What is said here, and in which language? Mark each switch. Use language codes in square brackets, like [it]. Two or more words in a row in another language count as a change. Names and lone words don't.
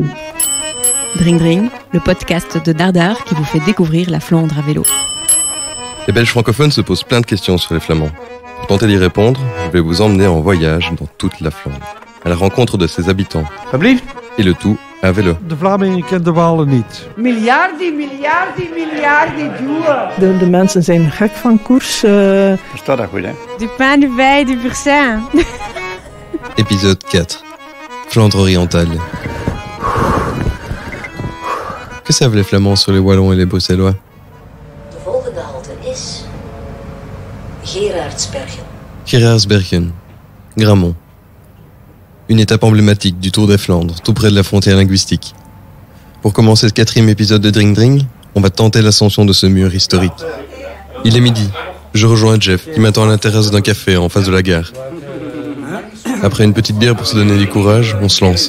[fr] Dring Dring, le podcast de Dardar qui vous fait découvrir la Flandre à vélo. Les Belges francophones se posent plein de questions sur les Flamands. Pour tenter d'y répondre, je vais vous emmener en voyage dans toute la Flandre, à la rencontre de ses habitants. Et le tout à vélo. [nl] De Vlamingen kent de Walen niet. Miljarden duwen. De mensen zijn gek van koers. Versta dat goed, hè? [fr] Du pain, du vin, du pur-sang. Épisode 4. Flandre orientale. Que savent les Flamands sur les Wallons et les Bruxellois? [nl] De volgende halte is Gerardsbergen. Gerardsbergen, [fr] Grammont. Une étape emblématique du Tour des Flandres, tout près de la frontière linguistique. Pour commencer ce 4e épisode de Dring Dring, on va tenter l'ascension de ce mur historique. Il est midi. Je rejoins Jeff, qui m'attend à la terrasse d'un café en face de la gare. Après une petite bière pour se donner du courage, on se lance.